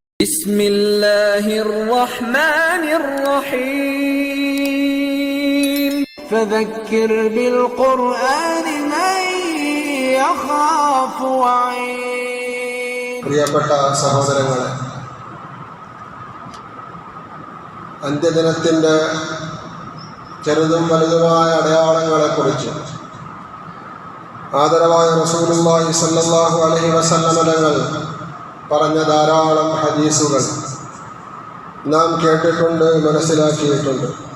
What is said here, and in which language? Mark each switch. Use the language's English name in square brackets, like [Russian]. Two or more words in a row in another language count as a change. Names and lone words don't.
[Arabic] بسم الله الرحمن الرحيم فذكر بالقرآن من يخاف وعيد. [Malayalam] പ്രിയപ്പെട്ട സഹോദരങ്ങളെ, അന്ത്യദിനത്തിൻ്റെ ചെറുതും വലുതുമായ അടയാളങ്ങളെക്കുറിച്ച് ആദരവായ റസൂലുള്ളാഹി [Arabic] صلى الله عليه وسلم [Malayalam] തങ്ങൾ പറഞ്ഞ ധാരാളം ഹദീസുകൾ നാം കേട്ടിട്ടുണ്ട്, മനസ്സിലാക്കിയിട്ടുണ്ട്.